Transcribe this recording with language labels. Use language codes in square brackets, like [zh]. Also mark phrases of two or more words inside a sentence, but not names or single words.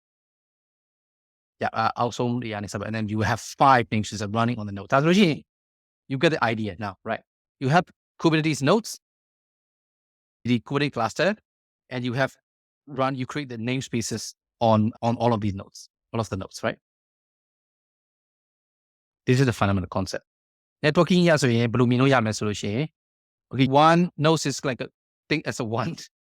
[en] yeah also yeah and then you have 5 namespaces running on the node that's really you get the idea now right you have Kubernetes nodes the Kubernetes cluster and you have you create the namespaces on all of these nodes all of the nodes right this is the fundamental concept networking [my] ရဆိုရင်ဘယ်လိုမြင်လို့ရမလဲဆိုလို့ရှိရင် [en] okay one node is like a think as a one